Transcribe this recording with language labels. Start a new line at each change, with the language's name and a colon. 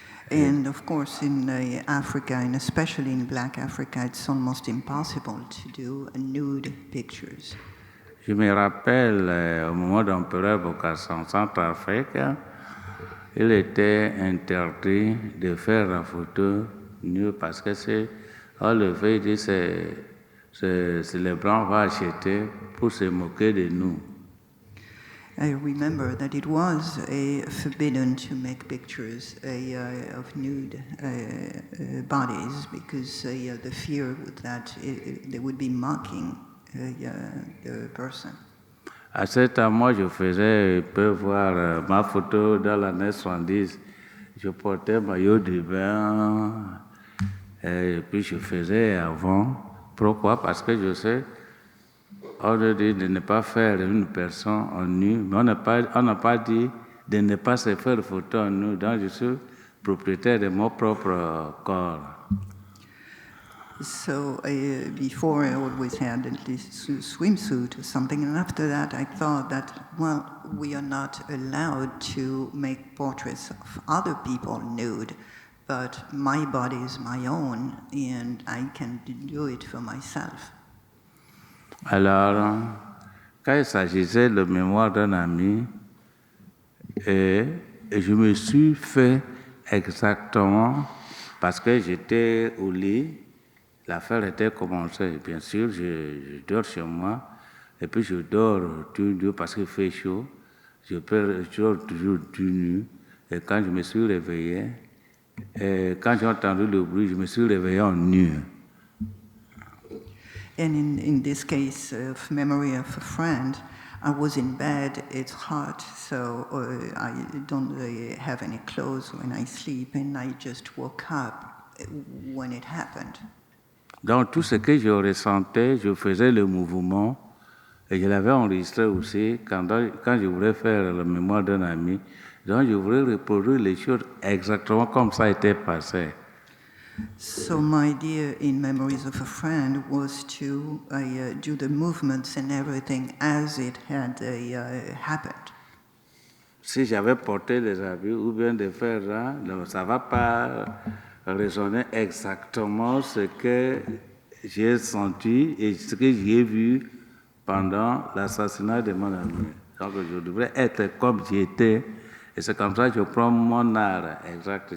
English: And of course, in Africa, and especially in Black Africa, it's almost impossible to do nude pictures.
French: Je me rappelle, au moment d'Empereur Bokassa en Centrafrique, il était interdit de faire la photo nue parce que on le fait, il dit c'est les Blancs vont acheter pour se moquer de nous.
English: I remember that it was forbidden to make pictures of nude bodies because the fear that they would be mocking the person.
French: À ce temps, moi, je faisais, on peut voir ma photo dans l'année 70. Je portais maillot de bain, et puis je faisais avant. Pourquoi? Parce que je sais, on a dit de ne pas faire une personne en nu, mais on n'a pas dit de ne pas se faire photo en nu. Donc, je suis propriétaire de mon propre corps.
English: So before I always had at least a swimsuit or something, and after that I thought that, well, we are not allowed to make portraits of other people nude, but my body is my own and I can do it for myself.
French: Alors, quand il s'agissait de mémoire d'un ami, et je me suis fait exactement, parce que j'étais au lit, l'affaire était commencée. Bien sûr, je dors chez moi, et puis je dors tout nu parce qu'il fait chaud. Je dors toujours tout nu. Et quand je me suis réveillé, et quand j'ai entendu le bruit, je me suis réveillé en nu.
English: And in this case of memory of a friend, I was in bed, it's hot, so I don't have any clothes when I sleep, and I just woke up when it happened.
French: Donc tout ce que je ressentais, je faisais le mouvement, et je l'avais enregistré aussi quand je voulais faire la mémoire d'un ami. Donc je voulais reproduire les choses exactement comme ça était passé.
English: So my idea in Memories of a Friend was to do the movements and everything as it had happened.
French: Si j'avais porté des habits ou bien de faire ça ne va pas résonner exactement ce que j'ai senti et ce que j'ai vu pendant l'assassinat de mon ami. Donc je devrais être comme j'étais, et c'est comme ça que je prends mon art exact.